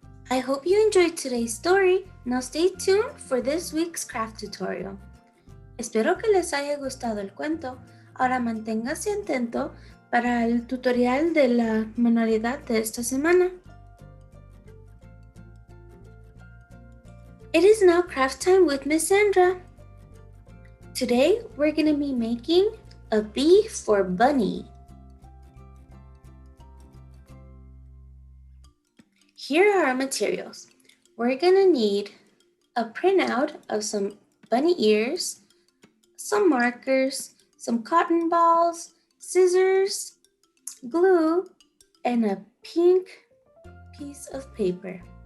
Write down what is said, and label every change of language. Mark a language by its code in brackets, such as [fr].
[en] I hope you enjoyed today's story. Now stay tuned for this week's craft tutorial. [es] Espero que les haya gustado el cuento. Ahora manténgase atento para el tutorial de la manualidad de esta semana. [en] It is now craft time with Miss Sandra. Today we're going to be making A B for bunny. Here are our materials. We're gonna need a printout of some bunny ears, some markers, some cotton balls, scissors, glue, and a pink piece of paper.